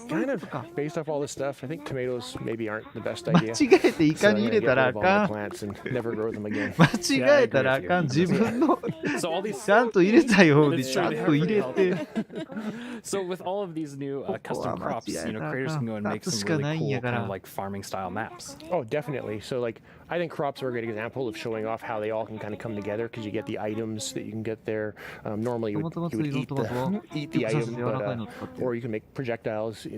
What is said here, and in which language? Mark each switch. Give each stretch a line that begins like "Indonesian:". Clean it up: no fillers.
English: Kind of based off all this stuff, I think tomatoes maybe aren't the best idea.
Japanese: 間違えてイカに入れたらあかん。間違えたらあかん。自分のちゃんと入れたようにちゃんと入れて。
English: So with all of these new custom crops, you know, creators can go and make some really cool kind of like farming style maps. Oh, definitely. So like, I think crops are a great example of showing off how they all can kind of come together because you get the items that you can get there. Normally you would eat the item, but, or you can make projectiles.